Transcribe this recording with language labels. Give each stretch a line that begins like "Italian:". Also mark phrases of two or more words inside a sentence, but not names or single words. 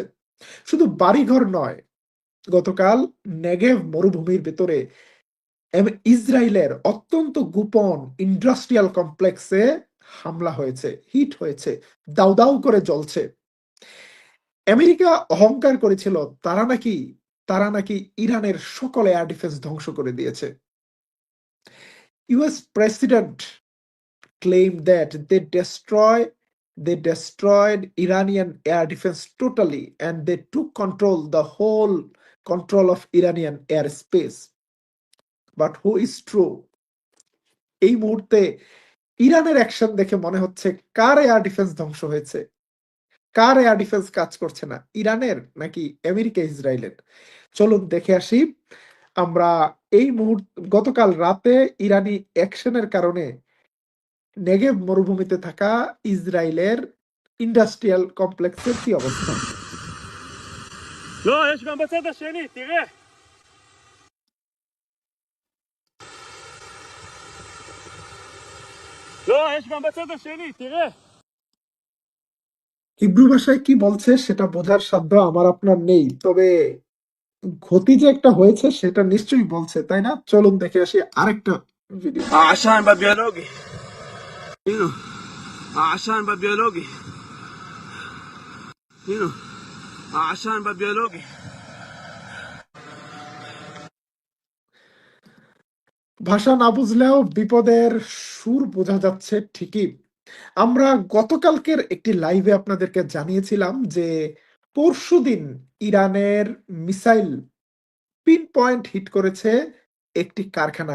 Bangla: শুধু বাড়িঘর নয়, গতকাল নেগেভ মরুভূমির ভেতরে ইসরায়েলের অত্যন্ত গোপন
English: industrial complex
Bangla: হামলা হয়েছে, হিট হয়েছে, দাউ দাউ করে জ্বলছে। আমেরিকা অহংকার করেছিল তারা নাকি ইরানের সকল
English: air defense
Bangla: ধ্বংস করে দিয়েছে।
English: US President claimed that they destroyed Iranian air defense totally and they took the whole control of Iranian airspace. But who is true?
Bangla: এই মুহূর্তে ইরানের অ্যাকশন দেখে মনে হচ্ছে কার
English: air defense
Bangla: ধ্বংস হয়েছে, কার
English: air defense
Bangla: কাজ করছে না, ইরানের নাকি আমেরিকা ইসরায়েলের? চলুন দেখে আসি। আমরা এই মুহূর্তে গতকাল রাতে ইরানি অ্যাকশনের কারণে নেগেভ মরুভূমিতে থাকা ইসরায়েলের
English: industrial complex
Bangla: কি অবস্থা।
Hebrew: לא, יש גם בצד השני, תראה. לא, יש גם בצד השני, תראה.
Bangla: হিব্রু ভাষায় কি বলছে সেটা বোঝার সাধ্য আমার আপনার নেই, তবে ক্ষতি যে একটা হয়েছে সেটা নিশ্চয়ই বলছে, তাই না? চলুন দেখে আসি আরেকটা ভিডিও।
Hebrew: העשן בביולוגי. הנה, העשן בביולוגי. הנה, העשן בביולוגי.
Bangla: ভাষা না বুঝলেও বিপদের সুর বোঝা যাচ্ছে ঠিকই। আমরা গতকালকের একটি লাইভে আপনাদেরকে জানিয়েছিলাম যে পরশুদিন ইরানের মিসাইল
English: pin point hit
Bangla: করেছে একটি কারখানায়।